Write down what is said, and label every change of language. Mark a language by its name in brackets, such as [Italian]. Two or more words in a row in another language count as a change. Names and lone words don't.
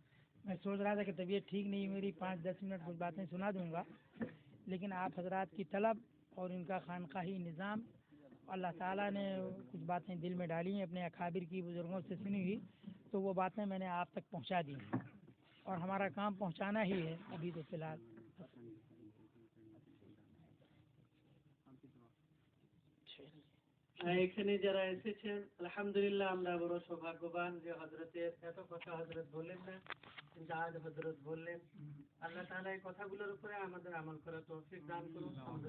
[Urdu] میں سوچ رہا تھا کہ طبیعت ٹھیک نہیں ہے میری 5-10 منٹ کچھ باتیں سنا دوں گا, لیکن آپ حضرات کی طلب اور ان کا خانقاہی نظام, اللہ تعالیٰ نے کچھ باتیں دل میں ڈالی ہیں اپنے اکابر کی بزرگوں سے سنی ہوئی, تو وہ باتیں میں نے آپ تک پہنچا دی ہیں اور ہمارا کام پہنچانا ہی ہے ابھی تو فی الحال. [Bangla] এখানে যারা এসেছেন আলহামদুলিল্লাহ আমরা বড় সৌভাগ্যবান যে হযরতের এত কথা হযরত বললেন না, কিন্তু আজ হযরত বললেন. আল্লাহ তাআলা এই কথাগুলোর উপরে আমাদের আমল করার তৌফিক দান করুন.